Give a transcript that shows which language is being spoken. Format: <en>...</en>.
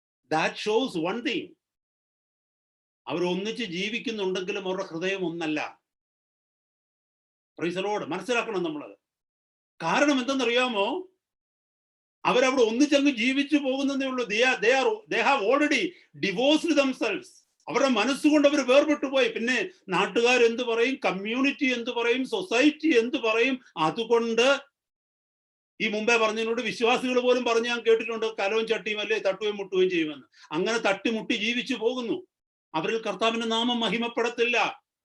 <en>That shows one thing.</en> <ml>അവർ ഒന്നിച്ച് ജീവിക്കുന്നുണ്ടെങ്കിലും അവരുടെ ഹൃദയം ഒന്നല്ല.</ml> <en>Praise the Lord.</en> <ml>മനസ്സിലാക്കണം നമ്മളത്. കാരണം എന്തെന്നറിയാമോ? അവരവിടെ ഒന്നിച്ചങ്ങ് ജീവിച്ചു പോകുന്നതേ ഉള്ളൂ.</ml> <en>they have already divorced themselves.</en> <ml>അവരുടെ മനസ്സുകൊണ്ട് അവർ വേർപെട്ടു പോയി. പിന്നെ നാട്ടുകാർ എന്ത് പറയും, കമ്മ്യൂണിറ്റി എന്ത് പറയും, സൊസൈറ്റി എന്ത് പറയും? അതുകൊണ്ട് ഈ മുമ്പേ പറഞ്ഞതിനോട് വിശ്വാസികൾ പോലും പറഞ്ഞ് ഞാൻ കേട്ടിട്ടുണ്ട്, കലവും ചട്ടിയും അല്ലേ തട്ടുകയും മുട്ടുകയും ചെയ്യുമെന്ന്. അങ്ങനെ തട്ടിമുട്ടി ജീവിച്ചു പോകുന്നു. അവരിൽ കർത്താവിന്റെ നാമം മഹിമപ്പെടത്തില്ല.</ml>